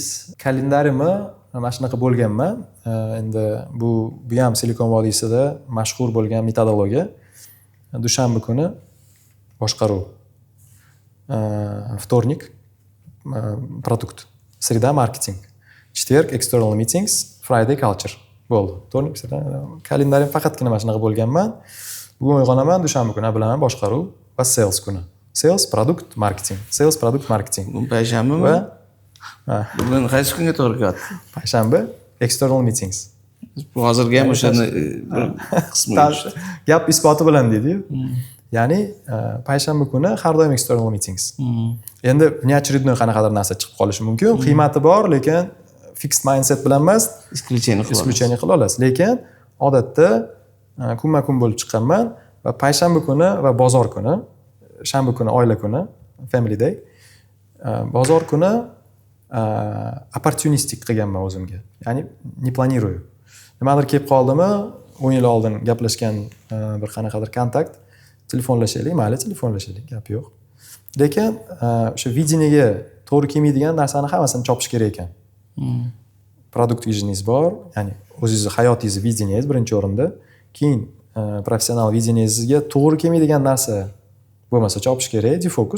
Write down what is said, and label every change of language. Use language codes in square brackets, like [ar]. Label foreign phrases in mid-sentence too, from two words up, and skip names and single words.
[uz] Kalendarimni mana shunaqa bo'lganman. Endi bu ham Silikon vodiysida mashhur bo'lgan metodologiya. Dushanba kuni boshqaruv. [ru] Вторник produkt. sreda marketing, [en] четверг external meetings, Friday culture [uz] bo'ldi. To'g'rimi? Kalendarim faqatgina mana shunaqa bo'lganman. Bugun uyg'onaman, dushanba kuni bilaman boshqaruv va sales kuni. Sales, produkt, marketing. Sales, produkt, marketing. Bugun payshanbami? Va Bugun qaysi kunga to'g'ri kelyapti? [en] payshanba external meetings. [uz] Bu hozirgi ham o'shani bir qismi. Gap isboti bilan deydi-yu. Ya'ni payshanba kuni har doim [en] external meetings. [uz] Endi неочередной qanaqadir narsa chiqib qolishi mumkin. Qiymati bor, lekin [en] fixed mindset [uz] bilan emas, исключение qila olasiz. Lekin odatda kunma-kun bo'lib chiqqanman va payshanba kuni va bozor kuni, shanba kuni oila kuni, [en] family day, [uz] bozor kuni opportunistik qilganman o'zimga. [ru] Ya'ni не планирую. [uz] Nimadir kelib qoldimi, 10 yil oldin gaplashgan bir qanaqadir kontakt, telefonlashaylik, mayli telefonlashaylik, gap yo'q. Lekin o'sha videniyaga to'g'ri kelmaydigan narsani hammasini chopish kerak ekan. Produkt visioningiz bor, ya'ni o'zingizni hayotingizni videniyingiz birinchi o'rinda, keyin professional videniyangizga to'g'ri kelmaydigan narsa bo'lmasa chopish kerak, defokus.